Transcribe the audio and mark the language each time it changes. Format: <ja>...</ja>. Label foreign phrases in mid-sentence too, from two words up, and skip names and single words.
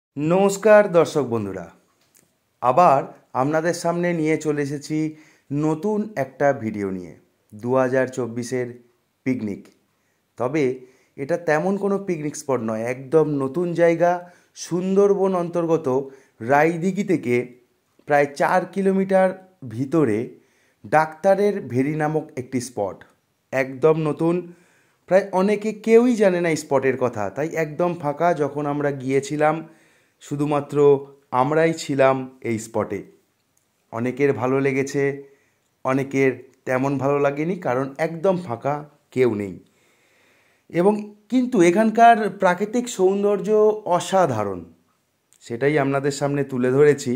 <bn>নমস্কার দর্শক বন্ধুরা আবার আপনাদের সামনে নিয়ে চলে এসেছি নতুন একটা ভিডিও নিয়ে 2024 পিকনিক। তবে এটা তেমন কোনো পিকনিক স্পট নয়, একদম নতুন জায়গা সুন্দরবন অন্তর্গত রায়দিঘি থেকে প্রায় 4 কিলোমিটার ভিতরে ডাক্তারের ভেরী নামক একটি স্পট একদম নতুন। প্রায় অনেকে কেউই জানে না স্পটের কথা, তাই একদম ফাঁকা। যখন আমরা গিয়েছিলাম শুধুমাত্র আমরাই ছিলাম এই স্পটে। অনেকের ভালো লেগেছে, অনেকের তেমন ভালো লাগেনি, কারণ একদম ফাঁকা, কেউ নেই। এবং কিন্তু এখানকার প্রাকৃতিক সৌন্দর্য অসাধারণ, সেটাই আপনাদের সামনে তুলে ধরেছি।</bn>